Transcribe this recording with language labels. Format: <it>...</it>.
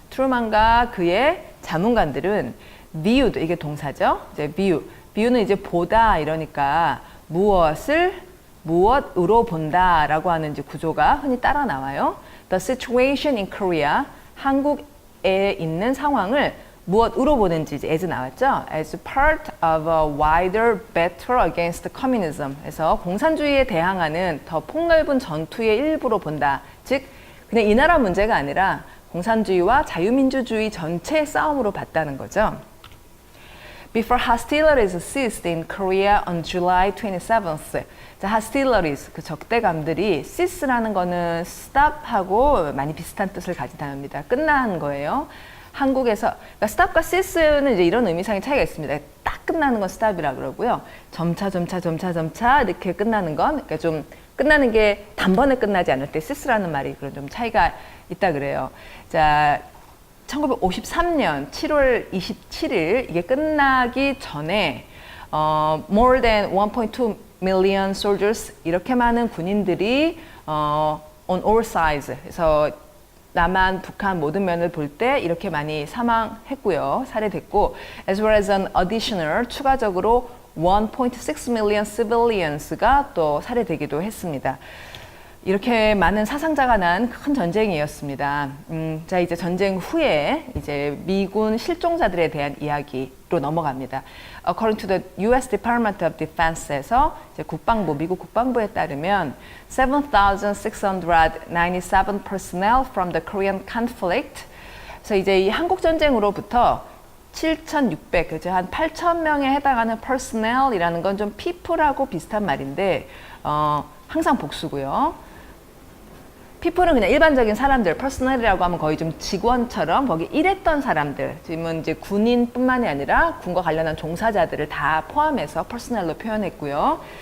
<ko>트루만과 그의 자문관들은 viewed, 이게 동사죠. 이제 view는 이제 보다 이러니까 무엇으로 본다라고 하는 이제 구조가 흔히 따라 나와요.</ko> <en>The situation in Korea,</en> <ko>한국에 있는 상황을 무엇으로 보는지 이제 as 나왔죠.</ko> <en>As part of a wider battle against communism.</en> <ko>그래서 공산주의에 대항하는 더 폭넓은 전투의 일부로 본다. 즉 그냥 이 나라 문제가 아니라 공산주의와 자유민주주의 전체의 싸움으로 봤다는 거죠.</ko> <en>Before hostilities ceased in Korea on July 27th.</en> <ko>자, hostilities, 그 적대감들이 cease라는 거는 stop하고 많이 비슷한 뜻을 가진 단어입니다. 끝난 거예요. 한국에서 그러니까 stop과 cease는 이제 이런 의미상의 차이가 있습니다. 딱 끝나는 건 stop이라 그러고요. 점차 이렇게 끝나는 건 그러니까 좀 끝나는 게 단번에 끝나지 않을 때 cease라는 말이 그런 좀 차이가 있다 그래요. 자, 1953년 7월 27일 이게 끝나기 전에</ko> <en>more than 1.2 million soldiers</en> <ko>이렇게 많은 군인들이</ko> <en>on all sides</en> <ko>그래서 남한, 북한 모든 면을 볼 때 이렇게 많이 사망했고요. 살해됐고</ko> <en>as well as an additional</en> <ko>추가적으로</ko> <en>1.6 million civilians</en> <ko>가 또 살해되기도 했습니다. 이렇게 많은 사상자가 난 큰 전쟁이었습니다. 자, 이제 전쟁 후에 이제 미군 실종자들에 대한 이야기로 넘어갑니다.</ko> <en>According to the U.S. Department of Defense에서</en> <ko>이제 미국 국방부에 따르면</ko> <en>7,697 personnel from the Korean conflict.</en> <ko>그래서 이제 이 한국 전쟁으로부터 7,600, 그죠? 한 8,000명에 해당하는 personnel이라는 건 좀 people하고 비슷한 말인데 항상 복수고요. people은 그냥 일반적인 사람들, personnel이라고 하면 거의 좀 직원처럼 거기 일했던 사람들, 지금은 이제 군인뿐만이 아니라 군과 관련한 종사자들을 다 포함해서 personnel로 표현했고요.</ko>